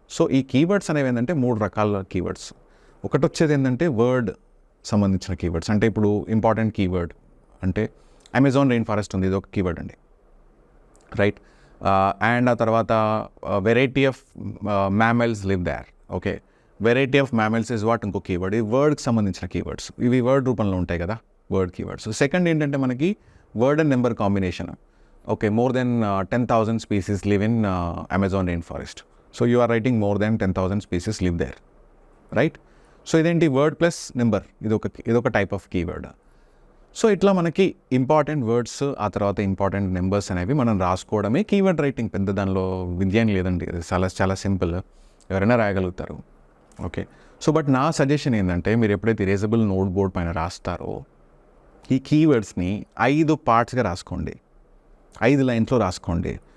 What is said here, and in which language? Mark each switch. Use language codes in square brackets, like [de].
[te] So ఈ keywords అనేవి ఏంటంటే 3 రకాల కీవర్డ్స్. ఒకటి వచ్చేది ఏంటంటే వర్డ్ సంబంధించిన కీవర్డ్స్, అంటే ఇప్పుడు ఇంపార్టెంట్ కీవర్డ్ అంటే అమెజాన్ రెయిన్ ఫారెస్ట్ ఉంది, ఇది ఒక కీవర్డ్ అండి, రైట్. [en] And ఆ తర్వాత variety of mammals live there, okay, variety of mammals is what ఇంకో keyword. [te] ఈ వర్డ్కి సంబంధించిన కీవర్డ్స్, ఇవి వర్డ్ రూపంలో ఉంటాయి కదా వర్డ్ కీవర్డ్స్. సెకండ్ ఏంటంటే మనకి word and number combination. [en] Okay, more than 10,000 species live in Amazon rainforest. So you are writing more than 10,000 species live there, right? [te] So ఇదేంటి వర్డ్ ప్లస్ నెంబర్, ఇదొక type of keyword. So ఇట్లా మనకి important words ఆ తర్వాత important numbers అనేవి మనం రాసుకోవడమే keyword writing. పెద్ద దానిలో విద్య అని లేదండి, అది చాలా సింపుల్, ఎవరైనా రాయగలుగుతారు. ఓకే, సో బట్ నా సజెషన్ ఏంటంటే మీరు ఎప్పుడైతే ఇరేజబుల్ నోట్ బోర్డ్ పైన రాస్తారో ఈ కీవర్డ్స్ని 5 పార్ట్స్గా రాసుకోండి, 5 లైన్స్లో రాసుకోండి.